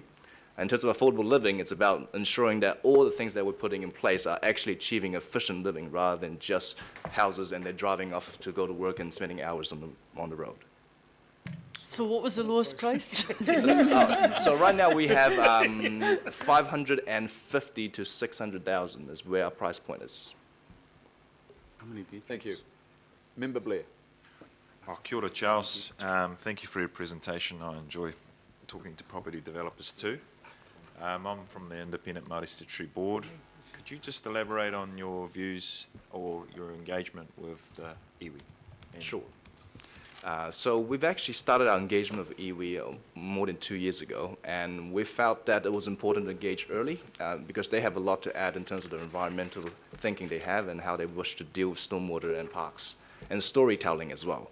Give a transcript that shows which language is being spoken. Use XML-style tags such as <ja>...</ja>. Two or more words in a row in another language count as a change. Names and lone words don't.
<en>In terms of affordable living, it's about ensuring that all the things that we're putting in place are actually achieving efficient living rather than just houses and they're driving off to go to work and spending hours on the road. So what was the lowest price? So right now we have 550 to 600,000 is where our price point is. How many people? Thank you. Member Blair.</en> <mi>Oh, kia ora,</mi> <en>Charles. Thank you for your presentation. I enjoy talking to property developers too. I'm from the Independent Māori Statutory Board. Could you just elaborate on your views or your engagement with the iwi? Sure. So we've actually started our engagement with iwi more than 2 years ago, and we felt that it was important to engage early because they have a lot to add in terms of the environmental thinking they have and how they wish to deal with stormwater and parks, and storytelling as well.</en>